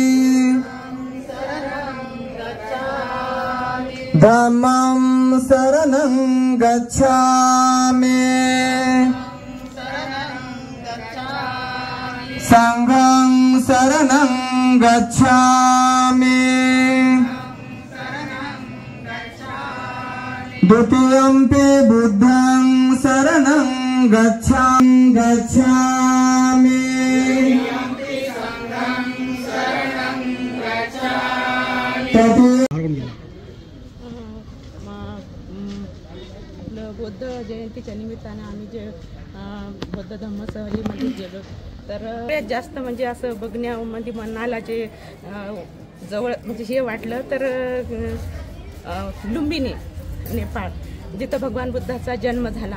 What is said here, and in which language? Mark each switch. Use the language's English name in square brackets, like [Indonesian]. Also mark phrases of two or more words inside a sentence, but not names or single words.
[Pali] धम्मं शरणं गच्छामि संघं शरणं गच्छामि द्वितीयंपि बुद्धं शरणं गच्छामि [Marathi] बुद्ध जयंतीच्या निमित्ताने आम्ही जे बौद्ध धम्म सहलीमध्ये गेलो तर जास्त म्हणजे असं बघण्यामध्ये मनाला जे जवळ म्हणजे हे वाटलं तर लुंबिनी, नेपाळ जिथं भगवान बुद्धाचा जन्म झाला।